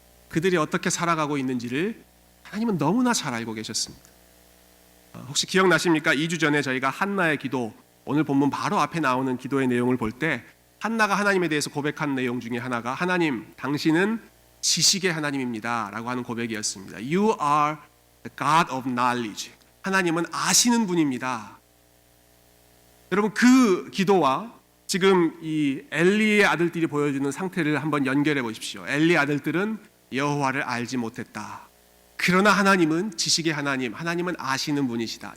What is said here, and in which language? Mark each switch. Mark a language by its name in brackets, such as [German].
[Korean] 그들이 어떻게 살아가고 있는지를 하나님은 너무나 잘 알고 계셨습니다. 혹시 기억나십니까? 2주 전에 저희가 한나의 기도, 오늘 본문 바로 앞에 나오는 기도의 내용을 볼 때 한나가 하나님에 대해서 고백한 내용 중에 하나가 하나님, 당신은 지식의 하나님입니다 라고 하는 고백이었습니다. [English] You are the God of knowledge. [Korean] 하나님은 아시는 분입니다. 여러분, 그 기도와 지금 이 엘리의 아들들이 보여주는 상태를 한번 연결해 보십시오. 엘리의 아들들은 여호와를 알지 못했다. 그러나 하나님은 지식의 하나님, 하나님은 아시는 분이시다.